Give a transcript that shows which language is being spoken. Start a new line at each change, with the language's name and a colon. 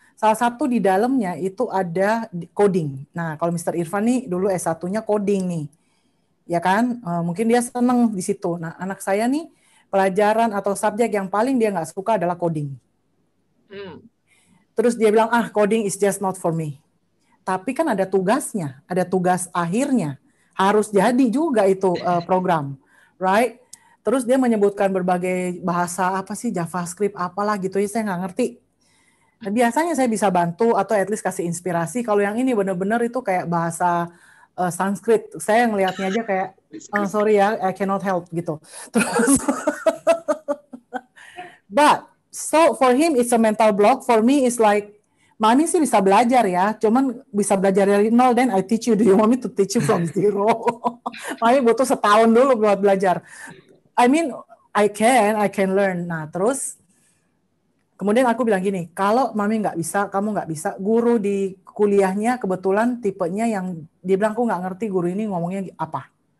Indonesian: Salah satu di dalamnya itu ada coding. Nah, kalau Mr. Irfan nih dulu S1-nya coding nih. Ya kan? Mungkin dia senang di situ. Nah, anak saya nih pelajaran atau subjek yang paling dia nggak suka adalah coding. Terus dia bilang,
English: coding is just not for me.
Indonesian: Tapi kan ada tugasnya, ada tugas akhirnya. Harus jadi juga itu program, right? Terus dia menyebutkan berbagai bahasa, apa sih, JavaScript, apalah gitu, ya saya nggak ngerti. Nah, biasanya saya bisa bantu atau
English: at least
Indonesian: kasih inspirasi. Kalau yang ini benar-benar itu kayak bahasa Sanskrit. Saya ngelihatnya aja kayak, sorry ya,
English: I cannot help
Indonesian: gitu.
English: Terus, but so for him it's a mental block. For me it's like,
Indonesian: Mami sih bisa belajar ya, cuman bisa belajar dari nol.
English: Then I teach you. Do you want me to teach you from zero?
Indonesian: Mami butuh setahun dulu buat belajar.
English: I mean, I can learn.
Indonesian: Nah, terus kemudian aku bilang gini, kalau Mami nggak bisa, kamu nggak bisa. Guru di kuliahnya kebetulan tipenya yang dia bilang, aku nggak ngerti guru ini ngomongnya apa.